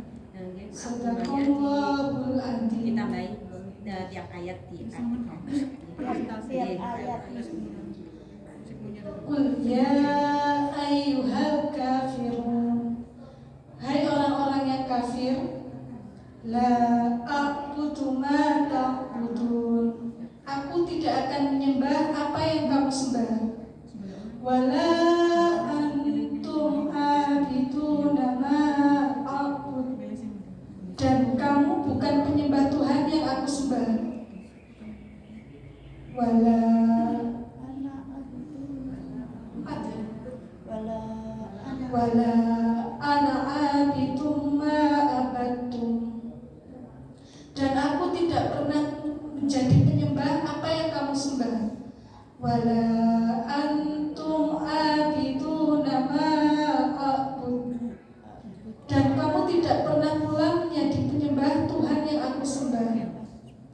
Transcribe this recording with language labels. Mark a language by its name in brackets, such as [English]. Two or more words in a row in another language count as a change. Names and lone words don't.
[Arabic] صدق الله العظيم. [Indonesian] Ditambahin tiap ayat di [Arabic] قل يا أيها الكافرون, [Indonesian] hai orang-orang yang kafir, [Arabic] لا أعبد ما تعبدون, [Indonesian] aku tidak akan menyembah apa yang kamu sembah, [Arabic] ولا أنتم عابدون ما أعبد, [Indonesian] dan kamu bukan penyembah Tuhan yang aku sembah, [Arabic] ولا أنا عابد ما عبدتم, [Indonesian] dan aku tidak pernah menjadi penyembah apa yang kamu sembah, [Arabic] ولا أنتم عابدون ما أعبد, [Indonesian] dan kamu tidak pernah pula menjadi penyembah Tuhan yang aku sembah.